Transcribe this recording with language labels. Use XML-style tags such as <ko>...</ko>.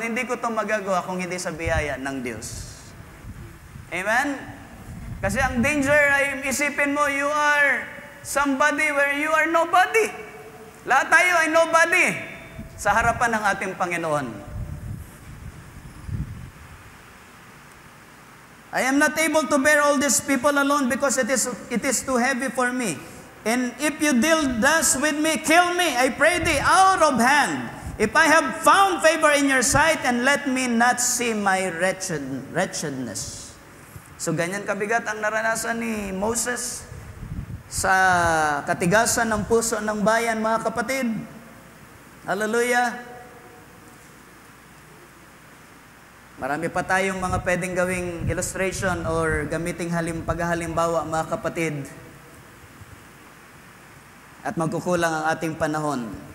<tl>Hindi ko ito magagawa kung hindi sa biyaya ng Diyos. Amen? Kasi ang danger ay isipin mo,</tl> <en>you are somebody where you are nobody.</en> <tl>Lahat tayo ay nobody sa harapan ng ating Panginoon.</tl> <en>I am not able to bear all these people alone because it is too heavy for me. And if you deal thus with me, kill me, I pray thee, out of hand. If I have found favor in your sight, and let me not see my wretchedness.</en> <tl>So ganyan kabigat ang naranasan ni Moses sa katigasan ng puso ng bayan, mga kapatid. Hallelujah. Marami pa tayong mga pwedeng gawing illustration or gamiting paghahalimbawa, mga kapatid. At magkukulang ang ating panahon.</tl>